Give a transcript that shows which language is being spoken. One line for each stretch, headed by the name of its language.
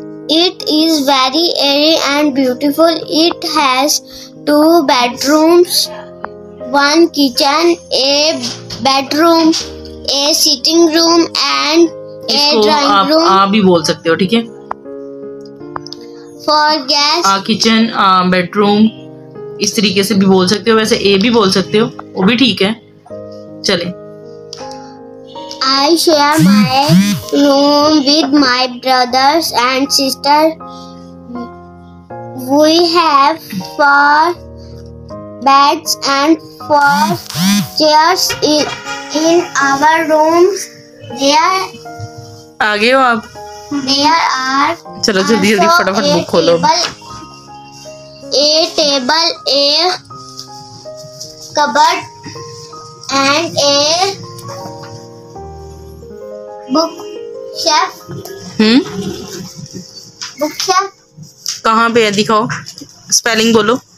English: It is very airy and beautiful. It has 2 bedrooms, 1 kitchen, a bedroom, a sitting room and a drawing room.
Hindi: आप भी बोल सकते हो, ठीक है?
English: for guests.
Hindi: किचन, बेडरूम, इस तरीके से भी बोल सकते हो, वैसे ए भी बोल सकते हो, वो भी ठीक है। चले।
English: I share my room with my brothers and sisters. We have 4 beds and 4 chairs in our rooms.
Hindi: आगे हो आप?
English: There are
Hindi: चलो जल्दी जल्दी फटाफट बुक खोलो।
English: A table, a cupboard, and a bookshelf. Bookshelf.
Hindi: कहाँ पे है, दिखाओ, स्पेलिंग बोलो।